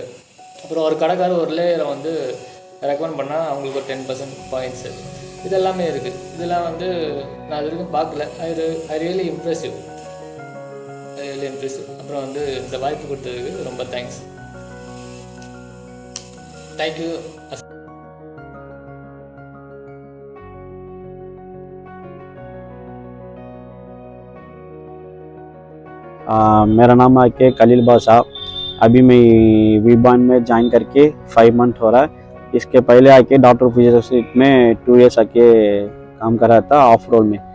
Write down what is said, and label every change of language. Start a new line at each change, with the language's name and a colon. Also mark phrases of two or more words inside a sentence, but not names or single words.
Tamil: அப்புறம் ஒரு கடைக்காரர் ஒரு லேயரை வந்து ரெக்கமெண்ட் பண்ணால் அவங்களுக்கு ஒரு 10% பாயிண்ட்ஸு. இதெல்லாமே இருக்குது. இதெல்லாம் வந்து நான் இது வரைக்கும் பார்க்கல.
English: I really impressive.
Tamil: அப்புறம் வந்து இந்த வாய்ப்பு கொடுத்ததுக்கு ரொம்ப தேங்க்ஸ். தேங்க்யூ.
Hindi: मेरा नाम है खलील बादशाह. अभी मैं वीबॉन में ज्वाइन करके 5 मंथ हो रहा है. इसके पहले आके
English: doctor physiotherapy
Hindi: में 2 years आके काम कर रहा था
English: off roll
Hindi: में.